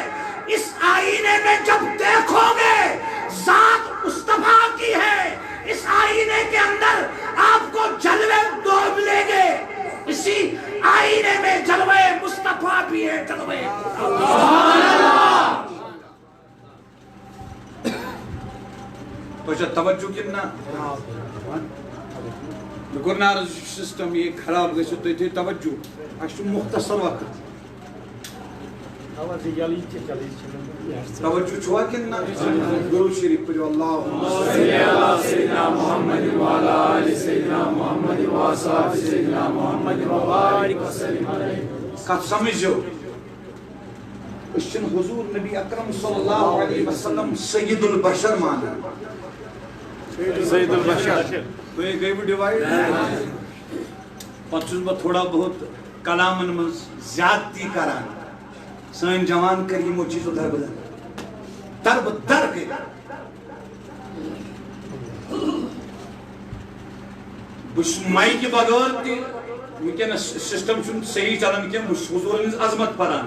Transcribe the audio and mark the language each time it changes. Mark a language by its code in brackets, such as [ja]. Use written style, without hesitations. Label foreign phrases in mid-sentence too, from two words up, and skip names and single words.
[ur] اس آئینے میں جب دیکھو گے ذات مصطفیٰ کی ہے، اس آئینے کے اندر آپ کو جلوے دو ملیں گے، اسی آئینے میں جلوے مصطفیٰ بھی ہے، جلوے [ks] تو توجہ کنا [en] governor system [ks] یہ خراب گژھِ تُہۍ تھٲیِو توجہ، اَسہِ چھُ مختصر وقت توجہ چھوا کِنہٕ نہ؟ درود شریف پٔرِو [ar] اللہُمَّ صلی علی سیدنا محمد وعلی آل سیدنا محمد وصحبہ سیدنا محمد وبارک وسلم علیہ۔ [ks] کتھ سمجھو، أسۍ چھِنہٕ حضور نبی اکرم [ar] صلی اللہ علیہ وسلم سید البشر [ks] مانان۔ [ar] سید البشر [ks] تُہۍ گٔیوٕ ڈِوایڈ، پتہٕ چھُس بہٕ [ur] تھوڑا بہت [ks] کلامن منٛز زیادتی کران۔ سٲنۍ جوان کر یِمو چیٖزو دربدر گٔے۔ بہٕ چھُس مایکہِ بغٲر تہِ وٕنکٮ۪نس سسٹم چھُنہٕ صحیح چلان کینٛہہ، بہٕ چھُس حضوٗرن ہٕنٛز عظمت پران۔